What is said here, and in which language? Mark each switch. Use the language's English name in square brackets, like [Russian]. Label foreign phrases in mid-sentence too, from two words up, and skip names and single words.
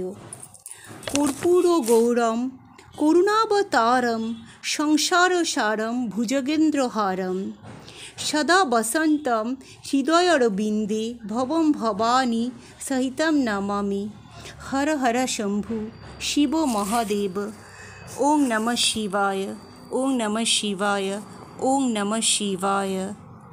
[Sanskrit] কর্পূর গৌরম করুণাবতারম সংসারসারম ভুজগেন্দ্রহারম সদা বসন্তম হৃদয়রবিন্দে ভবম ভবানী সহিতম নমামি। হর হর শম্ভু শিব মহাদেব। ওম নমঃ শিবায়। ওম নমঃ শিবায়। ওম নমঃ শিবায়।